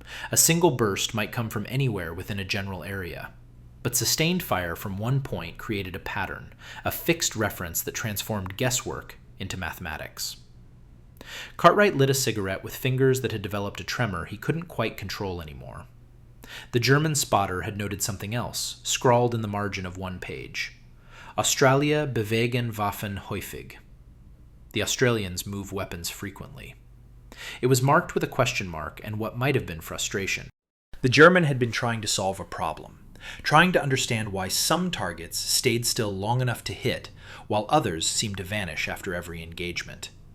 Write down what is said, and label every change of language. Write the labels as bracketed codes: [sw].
[en] A single burst might come from anywhere within a general area, but sustained fire from one point created a pattern, a fixed reference that transformed guesswork into mathematics. Cartwright lit a cigarette with fingers that had developed a tremor he couldn't quite control anymore. The German spotter had noted something else, scrawled in the margin of one page. [de] Australia bewegen Waffen häufig. [en] The Australians move weapons frequently. It was marked with a question mark and what might have been frustration. The German had been trying to solve a problem, trying to understand why some targets stayed still long enough to hit, while others seemed to vanish after every engagement.